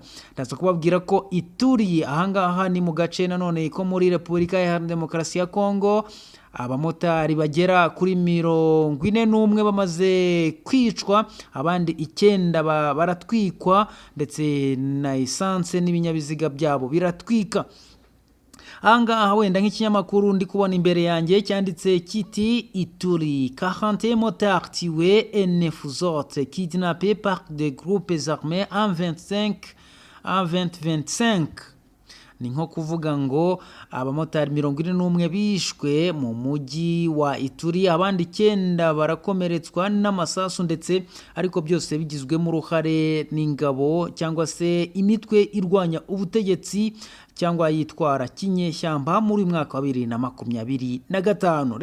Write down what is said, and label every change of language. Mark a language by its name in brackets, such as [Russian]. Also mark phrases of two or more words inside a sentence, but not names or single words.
[Kinyarwanda] Ndaza kubabwira ko Ituri ahangaha ni mu gace nanone ko muri Repubulika ya Demokarasi ya Kongo abamotari bagera kuri 41 bamaze kwicwa, abandi 9 baratwikwa ndetse na essence n'ibinyabiziga byabo biratwika. Ahangaha wenda nk'ikinyamakuru ndi kubona imbere yanjye cyanditse kiti Ituri [French] 40 motards tués et 9 autres kidnappés par des groupes armés en 2025. [Kinyarwanda] Ni nko kuvuga ngo abamotari 41 bishwe mu mujyi wa Ituri, abandi 9 barakomeretswa n'amasasu ndetse ariko byose bigizwemo uruhare n'ingabo cyangwa se imitwe irwanya ubutegetsi cyangwa yitwara kinyeshyamba muri mwaka wa 2025.